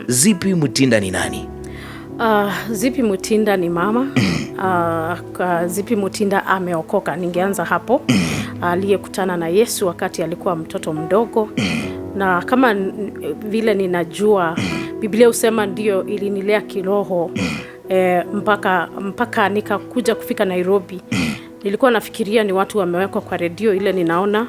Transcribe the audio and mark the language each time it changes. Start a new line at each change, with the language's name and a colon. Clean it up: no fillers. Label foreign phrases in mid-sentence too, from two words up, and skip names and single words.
Swahili: Zippy Mutinda ni nani? Zippy Mutinda ni mama. Zippy Mutinda ameokoka, ningeanza hapo. Aliyekutana na Yesu wakati alikuwa mtoto mdogo. Na kama vile ninajua, Biblia husema ndio ilinilea kiroho mpaka nikakuja kufika Nairobi. Nilikuwa nafikiria ni watu wamewekwa kwa redio ile ninaona.